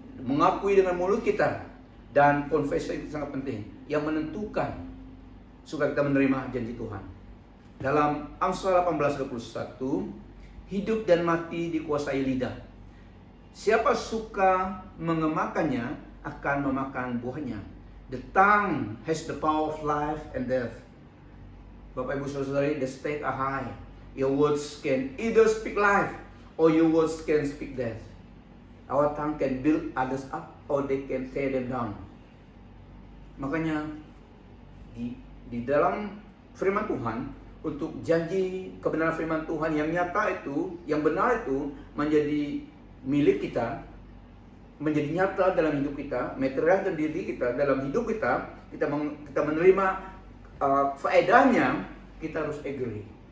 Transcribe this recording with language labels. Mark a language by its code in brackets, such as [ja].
[id] Mengakui dengan mulut kita, dan confession itu sangat penting, yang menentukan supaya kita menerima janji Tuhan. Dalam Amsal 18:21, hidup dan mati dikuasai lidah. Siapa suka mengemakannya akan memakan buahnya. [en] The tongue has the power of life and death. [id] Bapak Ibu Saudari, [en] the stake are high. Your words can either speak life or your words can speak death. Our tongue can build others up or they can tear them down. [id] Makanya di dalam firman Tuhan, untuk janji kebenaran firman Tuhan yang nyata itu, yang benar itu menjadi milik kita, menjadi nyata dalam hidup kita, material dan diri kita, dalam hidup kita, kita menerima faedahnya, kita harus agree.